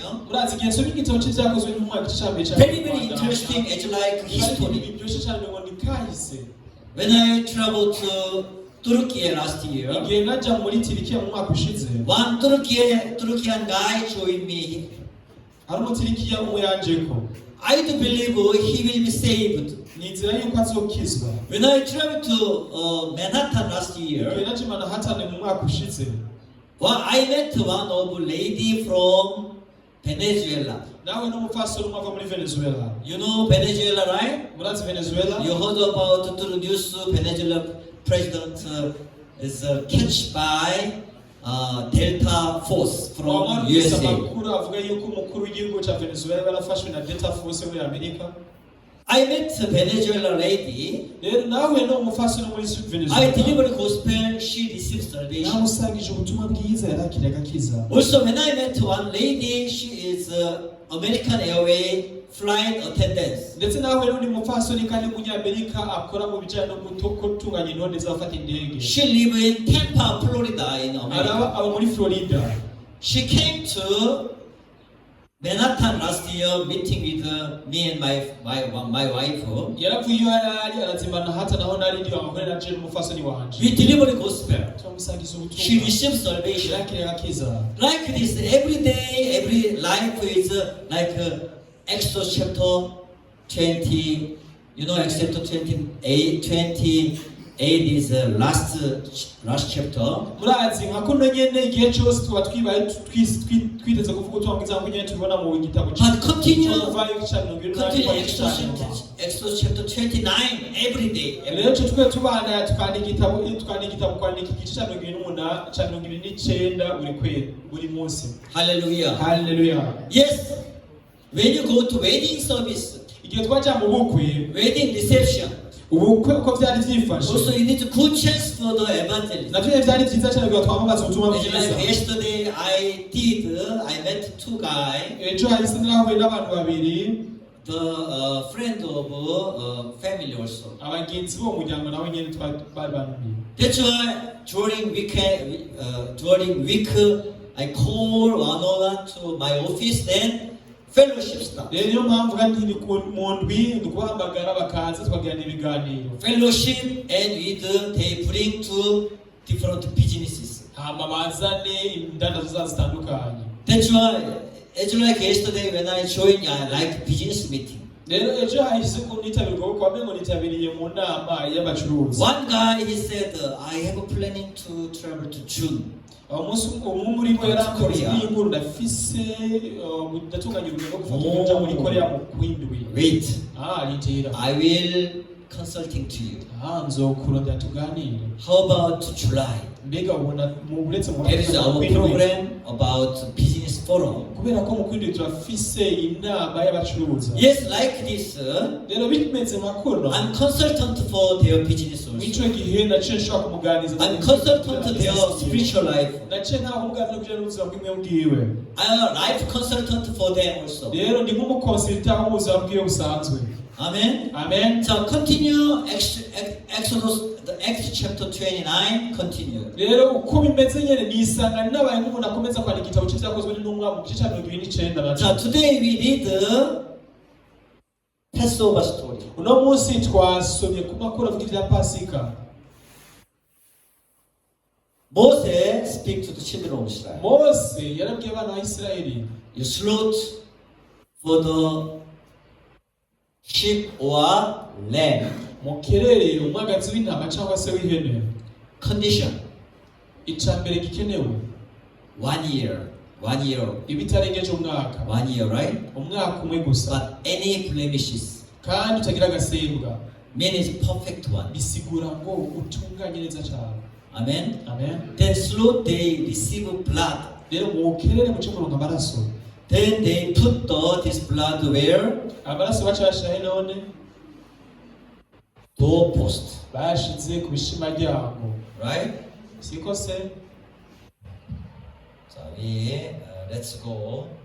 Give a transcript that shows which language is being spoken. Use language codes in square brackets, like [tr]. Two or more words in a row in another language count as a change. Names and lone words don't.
[rn] murazi igihe nsoma igitabo cy'ibyakozwe n'umwaka cy'icambere cya [en] very interesting, it's like history. [rn] biryoshye cyane ngo ni kahise. [en] When I traveled to Turkey last year, [rn] igihe najya muri Turikiya mu mwaka ushize [en] one Turkian guy joined me. [rn] hari umutirikiya umwe yanjeko [en] I do believe he will be saved. [rn] ni inzira yuko azokizwa. [en] When I traveled to Manhattan last [rn] igihe [en] year, [rn] naje Manhattan mu mwaka ushize [en] I met one of lady from Venezuela. [rn] nawe n'umupfasoni umwe ava muri Venezuela. [en] You know Venezuela, right? [rn] murazi Venezuela [en] You heard about the news. Venezuela president is catched by Delta Force from [rn] wamwumvise [en] USA. [rn] amakuru avuga yuko umukuru w'igihugu cya Venezuela yarafashwe na Delta Force muri Amerika. [en] I met a Venezuela lady. [rn] rero nawe n'umupfasoni muri [en] I Venezuela delivered gospel. She received salvation. [rn] namusangije ubutumwa bwiza yarakiriye agakiza. [en] Also, when I met one lady, she is American Airways flight attendant. [rn] ndetse nawe n'undi mupfasoni kandi w'umunyamerika akora mu bijyanye no gutunganya intore z'abafata indege. [en] She live in Tampa, Florida, in America. [rn] aba muri Florida. [en] She came to Manhattan last year, meeting with me and my wife. [rn] yaravuye iyo yari arazimana Manhattan aho nari ndi abakorera na Jane umupfasoni wanje. [en] We delivered gospel. [rn] turamusangiza [en] She [rn] ubutumwa [en] received salvation. [rn] yarakiriye agakiza. [en] Like this, every day, every life is like Exodus chapter 20. You know, Exodus 28 is the last chapter. [rn] murazi nka kuno nyene igihe cyose tuba twibaye twiteze kuvuga ubutumwa bwiza nk'uko nyene tubibona mu gitabo [en] But continue [rn] cy'Exodus [en] Exodus chapter 29 every day. [rn] rero cyo twe tubana twandika igitabo kwandika igice cya 29 buri munsi. [en] Hallelujah. [rn] Hallelujah. [en] Yes. When you go to wedding service, [rn] igihe twajya mu bukwe [en] wedding reception, [rn] ubukwe uko byari byifashe [en] also you need a good chance for the evangelist. [rn] navyo byari byiza cyane kugira twamamaza ubutumwa [en] Like [rn] bwiza. [en] yesterday I met two guys, [rn] ejo hahise narahuye n'abantu babiri [en] the friend of family also. [rn] abagenzi bo mu muryango nawe nyene bari bantumiye. [en] That's why during week I call one to my office, then fellowship stuff. [rn] rero niyo mpamvu kandi ni mu ndwi dukuhamagara bakaza tukagirana ibiganiro. [en] Fellowship and they bring to different businesses. [rn] hama bazane indandazo zitandukanye. [en] That's why, it's like yesterday when I joined like business meeting. [rn] rero ejo hahise ko nitabirwa kuko wamenye ngo nitabiriye mu nama y'abacuruzi. [en] One guy he said, I have a planning to travel to June. [rn] umunsi umwe muri bo yaramutse y'inkuru ndafise ndatunganya urugendo rwo gufata kujya muri Korea mu kwindwi. [en] Wait, [rn] ritira [en] I will consulting to you. [rn] nzokurondera tuganire. [en] How about July? [rn] mbega ubona uretse mu [en] There is our program about business forum. [rn] kubera ko mu kwindwi turafise inama y'abacuruzi. [en] Yes, like this. [rn] rero bimeze nka kuno [en] I'm consultant for their business also. [rn] nicyo gihe naciye nshobora kumuganiriza. [en] I'm consultant to their spiritual life. [rn] naciye ntaho umuganira kujyana n'ubuzima bw'imwe bwiwe. [en] I'm a life consultant for them also. [rn] rero ndi nk'umukonsulta w'ubuzima bwiwe busanzwe. [en] Amen. [rn] Amen. [en] So continue Exodus, the Acts chapter 29. Continue. [rn] rero uko bimeze nyene nisanga nabaye nk'umuntu akomeza kwandika igitabo cy'ibyakozwe n'intumwa mu gice cya 29. [en] So today we read the Passover story. [rn] uno munsi twasomye ku makuru avuga ibya Pasika. [en] Moses speak to the children of Israel. [rn] Mose yarabwiye abana ba Isirayeli, [en] You slaughter for the sheep or lamb. [rn] mukerere umwagazi w'intama cyangwa se w'ihene. [en] Condition: [rn] icambere gikenewe [en] 1 year. 1 year. [rn] ibitarengeje umwaka. [en] 1 year, right? [rn] umwaka umwe gusa. [en] But any blemishes [rn] kandi utagira agasembwa. [en] means perfect one. [rn] bisigura ngo utunganye neza cyane. [en] Amen. [rn] Amen. [en] Then slowly they receive blood. [rn] rero mukerere muce muronka amaraso. [en] Then they put this blood where? [rn] amaraso baca bashiraho none [en] Doorpost. [rn] bashize ku bishima ryabo. [en] Right? [rn] siko se. [en] So let's go.